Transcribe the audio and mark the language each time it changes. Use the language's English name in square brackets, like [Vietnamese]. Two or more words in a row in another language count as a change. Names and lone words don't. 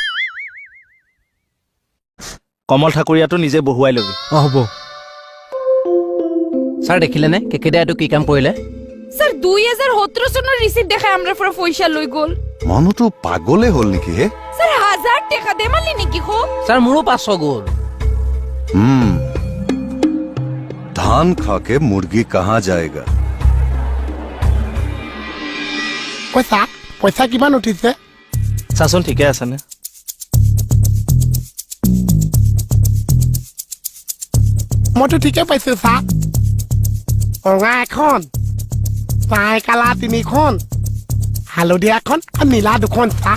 [Assamese] কমল ঠাকুৰীয়াটো নিজে বহুৱাই লবি হ'ব স্যার দেখিলে নে কেকেটা এটো কি কাম কৰিলে স্যার 2017 চনৰ রিসিপ্ট দেখাই আমরা পৰা পয়সা লৈ গল মানুহটো পাগলে হল নেকি হে স্যার 1000 টাকা দেমালি নেকি খো স্যার মোৰো 500 গল [Hindi] धान खा के मुर्गी कहाँ जाएगा [Assamese] পইচা কিমান উঠিছে চাচোন ঠিকে আছে নে মইতো ঠিকে পাইছো চা ৰঙা এখন চাই কালা 3খন হালধীয়া এখন আৰু নীলা 2খন চা